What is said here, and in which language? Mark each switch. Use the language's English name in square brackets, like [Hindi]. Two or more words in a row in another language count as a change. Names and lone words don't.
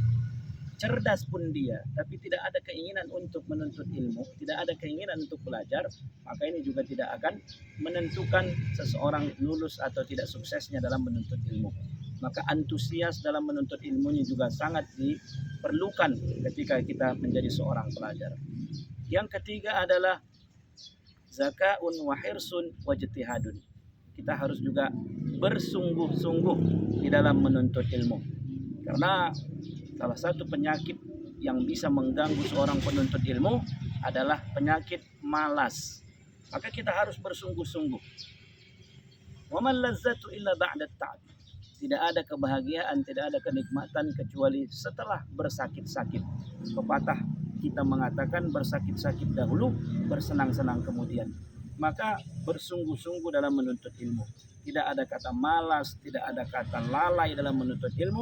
[Indonesian] Cerdas pun dia, tapi tidak ada keinginan untuk menuntut ilmu, tidak ada keinginan untuk belajar, maka ini juga tidak akan menentukan seseorang lulus atau tidak suksesnya dalam menuntut ilmu. Maka antusias dalam menuntut ilmunya juga sangat diperlukan ketika kita menjadi seorang pelajar. Yang ketiga adalah [Arabic] ذكاء وحرص واجتهاد. [Indonesian] Kita harus juga bersungguh-sungguh di dalam menuntut ilmu. Karena salah satu penyakit yang bisa mengganggu seorang penuntut ilmu adalah penyakit malas. Maka kita harus bersungguh-sungguh. [Arabic] ومن لذة إلا بعد تعب. [Indonesian] Tidak ada kebahagiaan, tidak ada kenikmatan kecuali setelah bersakit-sakit. Pepatah kita mengatakan bersakit-sakit dahulu, bersenang-senang kemudian. Maka bersungguh-sungguh dalam menuntut ilmu. Tidak ada kata malas, tidak ada kata lalai dalam menuntut ilmu.